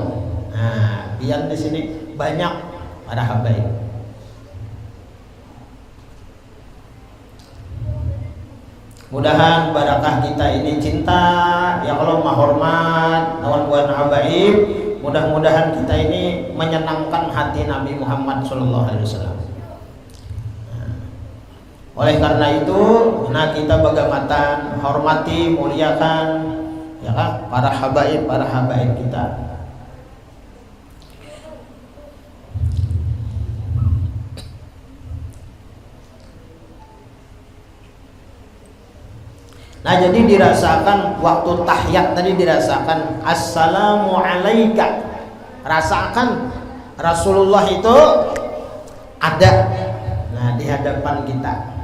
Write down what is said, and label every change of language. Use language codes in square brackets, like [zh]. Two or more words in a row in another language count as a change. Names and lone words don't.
[id] Nah, biar di sini banyak para habaib. Mudahan barakah kita ini cinta ya Allah, menghormat lawan buan habaib. Mudah-mudahan kita ini menyenangkan hati Nabi Muhammad [ar] صلى الله عليه وسلم. [id] Oleh karena itu, nah kita bagamatan hormati, muliakan ya kan para habaib kita. Nah, jadi dirasakan waktu tahiyat tadi, dirasakan [ar] السلام عليك, [id] rasakan Rasulullah itu ada nah di hadapan kita.